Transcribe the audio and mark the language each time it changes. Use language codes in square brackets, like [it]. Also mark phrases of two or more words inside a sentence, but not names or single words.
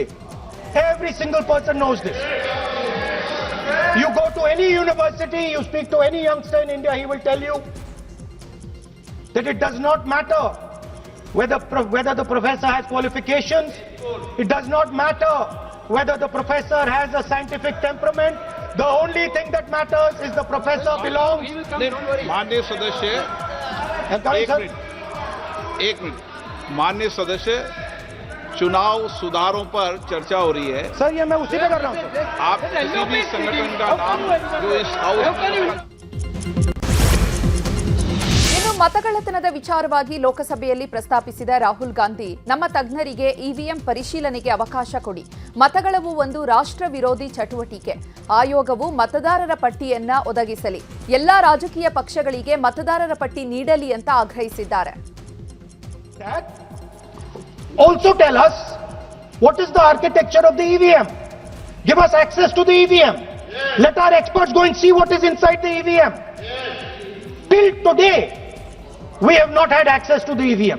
[en] Every single person knows this. You go to any university, you speak to any youngster in India, he will tell you that it does not matter whether the professor has qualifications. It does not matter whether the professor has a scientific temperament. The only thing that matters is the professor belongs. [hi] माननीय सदस्य एक मिनट माननीय सदस्य, चुनाव सुधारों पर चर्चा हो रही है. सर ये मैं उसी पे कर रहा हूँ. आप किसी भी संगठन का नाम जो इस हाउस [kn] ಮತಗಳ್ಳತನದ ವಿಚಾರವಾಗಿ ಲೋಕಸಭೆಯಲ್ಲಿ ಪ್ರಸ್ತಾಪಿಸಿದ ರಾಹುಲ್ ಗಾಂಧಿ, ನಮ್ಮ ತಜ್ಞರಿಗೆ ಇವಿಎಂ ಪರಿಶೀಲನೆಗೆ ಅವಕಾಶ ಕೊಡಿ. ಮತಗಳವು ಒಂದು ರಾಷ್ಟ್ರ ವಿರೋಧಿ ಚಟುವಟಿಕೆ. ಆಯೋಗವು ಮತದಾರರ ಪಟ್ಟಿಯನ್ನ ಒದಗಿಸಲಿ. ಎಲ್ಲಾ ರಾಜಕೀಯ ಪಕ್ಷಗಳಿಗೆ ಮತದಾರರ ಪಟ್ಟಿ ನೀಡಲಿ ಅಂತ ಆಗ್ರಹಿಸಿದ್ದಾರೆ. [en] Also tell us what is the architecture of the EVM. Give us access to the EVM. Let our experts go and see what is inside the EVM. Till today, we have not had access to the EVM.